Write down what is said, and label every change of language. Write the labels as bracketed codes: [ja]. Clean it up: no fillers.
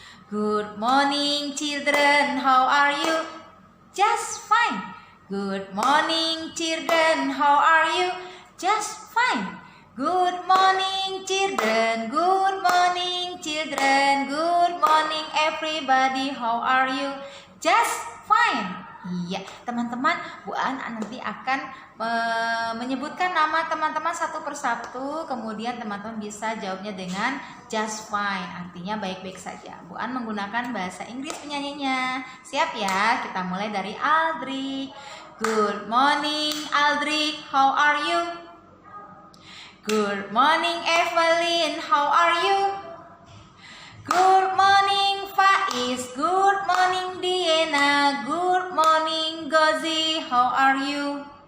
[en] Good morning children, how are you? Just fine. Good morning children, how are you? Just fine. Good morning children, good morning children, good morning everybody, how are you? Just fine. [id] Iya, teman-teman, Bu An nanti akan menyebutkan nama teman-teman satu persatu, kemudian teman-teman bisa jawabnya dengan [en] just fine, [id] artinya baik-baik saja. Bu An menggunakan bahasa Inggris penyanyinya. Siap ya? Kita mulai dari Aldric. [en] Good morning Aldric, how are you? Good morning Evelyn, how are you? Good morning Faiz, good morning Diana, good morning Gozi, how are you?